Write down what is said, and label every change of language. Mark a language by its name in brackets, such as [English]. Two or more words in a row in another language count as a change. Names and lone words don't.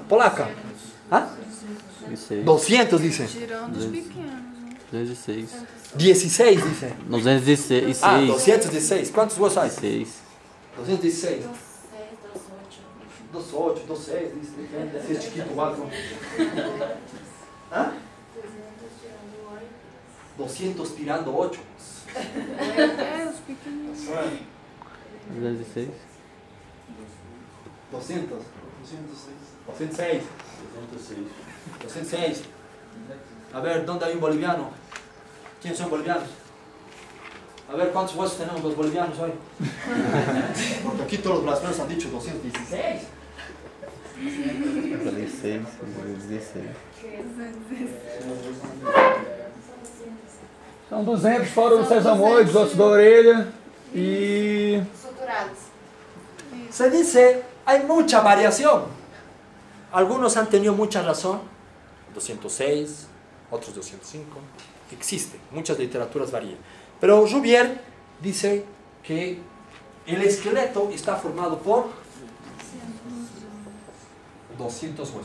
[Spanish] Polaca. ¿Ah? 200, dice. [Portuguese] Tirando os pequenos. 206. [Spanish] 16, dice. 216. Ah, 216. ¿Cuántos huesos hay? 6. 216. 28. 28, 26, dice. Depende se es chiquito o alto. ¿Ah? [Portuguese] 200 tirando 8. É, os pequeninos. 216. 200. 206. 206. [Spanish] A ver, ¿dónde hay un boliviano? ¿Quiénes son bolivianos? A ver, ¿cuántos huesos tenemos los bolivianos hoy? Porque aquí todos los brasileños han dicho 216. 16, 16. [Portuguese] São 200 fora os sesamoides, ossos da orelha e... Suturados. [Spanish] Se dice, hay mucha variación. Algunos han tenido mucha razón, 206, otros 205. Existe, muchas literaturas varían. Pero Jouvier dice que el esqueleto está formado por 200 huesos.